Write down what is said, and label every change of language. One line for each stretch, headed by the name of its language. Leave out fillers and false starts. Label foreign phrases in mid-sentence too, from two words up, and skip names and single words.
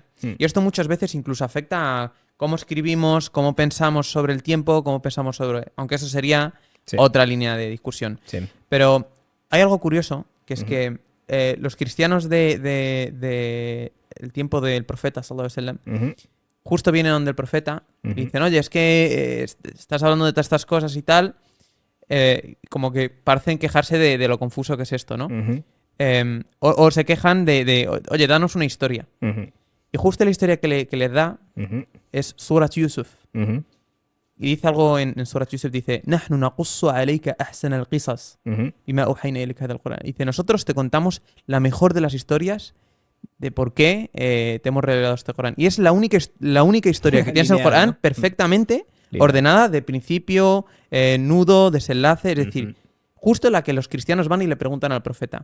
Spanish: Y esto muchas veces incluso afecta a cómo escribimos, cómo pensamos sobre el tiempo, cómo pensamos sobre... Aunque eso sería Sí. otra línea de discusión. Sí. Pero hay algo curioso, que es que los cristianos de el tiempo del profeta,
Arabic: صلى الله عليه وسلم,
Spanish: Ujú. justo vienen donde el profeta y Ujú. dicen, oye, es que estás hablando de todas estas cosas y tal, como que parecen quejarse de lo confuso que es esto, ¿no? Ujú. O se quejan oye, danos una historia. Ujú. Y justo la historia que les da Ujú. es Surat Yusuf. Ujú. Y dice algo en Surat Yusuf, dice,
Arabic: نحن نقص عليك أحسن القصص
Spanish: Ujú.
Arabic: بما أوحينا إليك هذا القرآن.
Spanish: Dice, nosotros te contamos la mejor de las historias de por qué te hemos revelado este Corán. Y es la única historia que tienes en el Lineal, Corán ¿no? perfectamente Lineal. ordenada de principio, nudo, desenlace. Es decir, Ujú. justo la que los cristianos van y le preguntan al profeta.